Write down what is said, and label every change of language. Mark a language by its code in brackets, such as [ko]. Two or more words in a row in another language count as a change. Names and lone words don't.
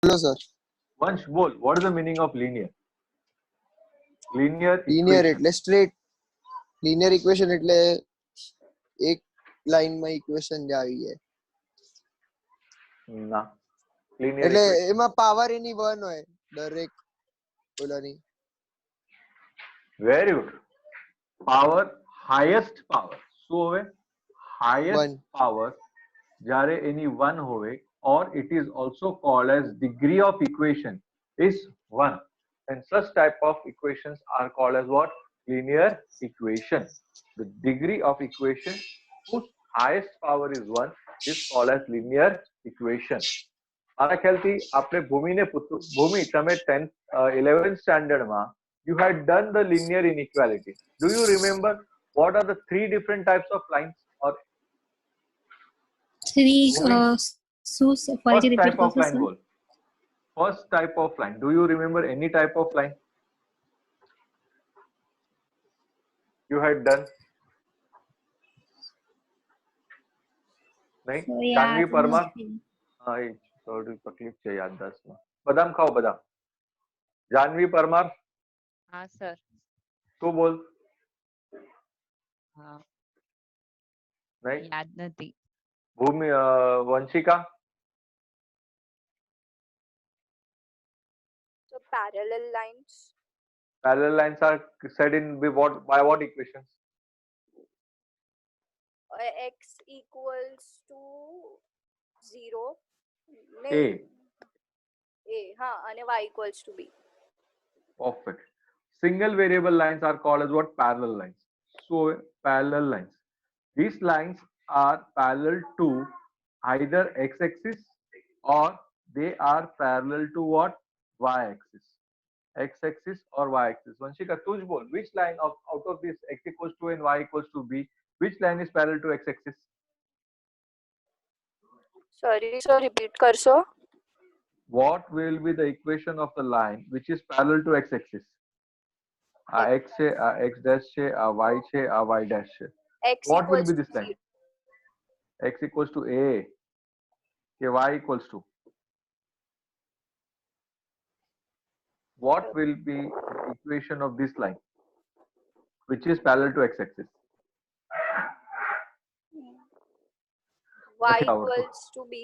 [hi] बोलो सर. [en] Vansh, bol, what is the meaning of linear? Linear લિનિયર equation. [gu] એટલે સ્ટ્રેટ. [en] linear equation [gu] એટલે એક લાઈનમાં ઇક્વેશન જે આવી જાય. [en] ના. Linear [gu] એટલે [en] equation. [gu] એમાં પાવર એની 1 હોય દરેક ઓલાની. [en] Very good. Power, highest power. [gu] શું હોવે? [en] Highest 1. [gu] power જ્યારે એની 1 હોવે, [en] or it is also called as degree of equation is 1. And such type of equations are called as what? Linear equation. The degree of equation whose highest power is 1 is called as linear equation. [gu] મારા ખ્યાલથી આપણે ભૂમિને પૂછતું, ભૂમિ તમે 10th 11th standard માં [en] you had done the linear inequality. Do you remember what are the three different types of lines? Or Three. first type of line bol. First type of line. Do you remember any type of line you had done? [hi] नहीं? जानवी परमार. हाँ, ये थोड़ी तकलीफ [gu] છે યાદદાસ્તમાં. બદામ ખાઓ બદામ. [hi] जानवी परमार. हाँ सर. तू बोल. हाँ. नहीं? [gu] याद નથી. [hi] भूमि वंशिका. [en] So parallel lines. Parallel lines are said in by what equations? X equals to 0. A. हाँ, and Y equals to B. Perfect. Single variable lines are called as what? Parallel lines. So parallel lines. These lines are parallel to either x-axis or they are parallel to what? Y-axis. X-axis or Y-axis. Vanshika, [hi] तुझ बोल. [en] Which line out of this x equals to and y equals to b? Which line is parallel to x-axis? Sorry, so repeat करसो. What will be the equation of the line which is parallel to x-axis? X છે, x dash છે, y છે, y dash છે. What will be this line? X equals to a. Okay, y equals to. What will be the equation of this line which is parallel to x-axis? Y equals to B.